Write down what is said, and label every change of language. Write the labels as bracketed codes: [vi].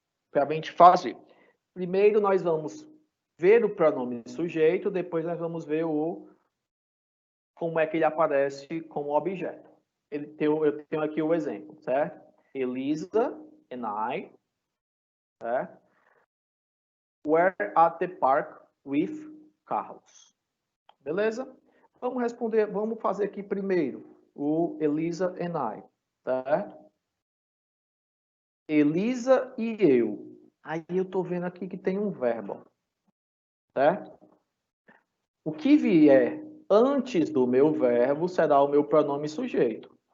[pt] Para a gente fazer. Primeiro, nós vamos ver o pronome sujeito, depois nós vamos ver como é que ele aparece como objeto. Eu tenho aqui o exemplo, certo? [en] Elisa and I, [pt] certo? [en] Were at the park with Carlos. [pt] Beleza? Vamos fazer aqui primeiro o [en] Elisa and I, [pt] certo? Elisa e eu. Aí eu tô vendo aqui que tem um verbo, certo? o que vier antes do meu verbo será o meu pronome sujeito.